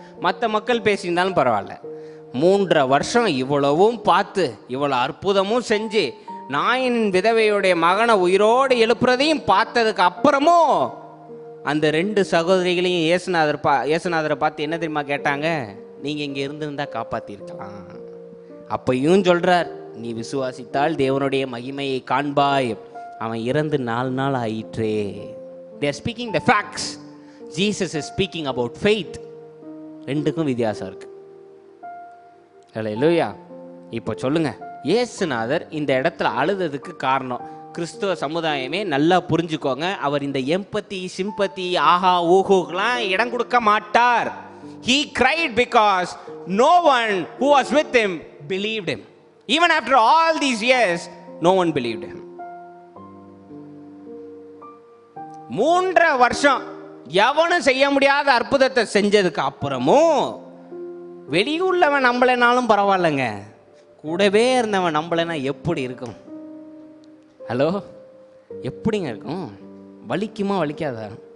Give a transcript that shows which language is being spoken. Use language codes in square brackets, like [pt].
[ta] மற்ற மக்கள் பேசியிருந்தாலும் பரவாயில்ல. 3.5 வருஷம் இவ்வளவும் பார்த்து இவ்வளோ அற்புதமும் செஞ்சு நாயின் விதவையுடைய மகனை உயிரோடு எழுப்புறதையும் பார்த்ததுக்கு அப்புறமும் அந்த 2 சகோதரிகளையும் இயேசுநாதரை பார்த்து என்ன தெரியுமா கேட்டாங்க? நீங்கள் இங்கே இருந்திருந்தா காப்பாற்றிருக்கலாம். அப்பையும் சொல்கிறார், நீ விசுவாசித்தால் தேவனுடைய மகிமையை காண்பாய். அவன் இறந்து 4 நாள் ஆயிற்றே. [en] They are speaking the facts. Jesus is speaking about faith. [ta] 2க்கும் வித்தியாசம் இருக்கு. அல்லேலூயா. இப்போ சொல்லுங்க, இயேசுநாதர் இந்த இடத்துல அழுததுக்கு காரணம் கிறிஸ்துவ சமுதாயமே நல்லா புரிஞ்சுக்கோங்க. அவர் இந்த எம்பத்தி, சிம்பத்தி, ஆஹா ஊஹுக்கெல்லாம் இடம் கொடுக்க மாட்டார். [en] He cried because no one who was with him believed him. Even after all these years, no one believed him. [ta] 3.5 வருஷம் எவனும் செய்ய முடியாத அற்புதத்தை செஞ்சதுக்கு அப்புறமும் வெளியுள்ளவன் நம்பலைனாலும் பரவாயில்லைங்க, கூடவே இருந்தவன் நம்பலைன்னா எப்படி இருக்கும்? ஹலோ, எப்படிங்க இருக்கும்? வலிக்குமா வலிக்காதா?